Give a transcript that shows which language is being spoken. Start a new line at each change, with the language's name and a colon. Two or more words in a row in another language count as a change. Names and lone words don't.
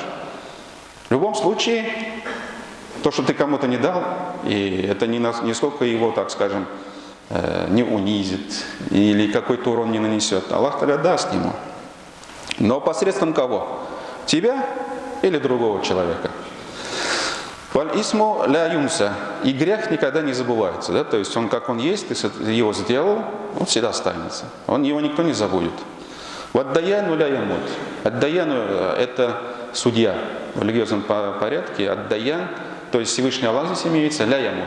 Russian: В любом случае, то, что ты кому-то не дал, и это нисколько его, так скажем, не унизит или какой-то урон не нанесет. Аллах тогда даст ему. Но посредством кого? Тебя или другого человека?
Arabic: والإثم لا ينسى.
Russian: И грех никогда не забывается. Да? То есть он как он есть, ты его сделал, он всегда останется. Его никто не забудет.
Arabic: والديان لا يموت.
Russian: Аддаяну – это судья в религиозном порядке. Аддаян, то есть Всевышний Аллах здесь имеется,
Arabic: لا يموت.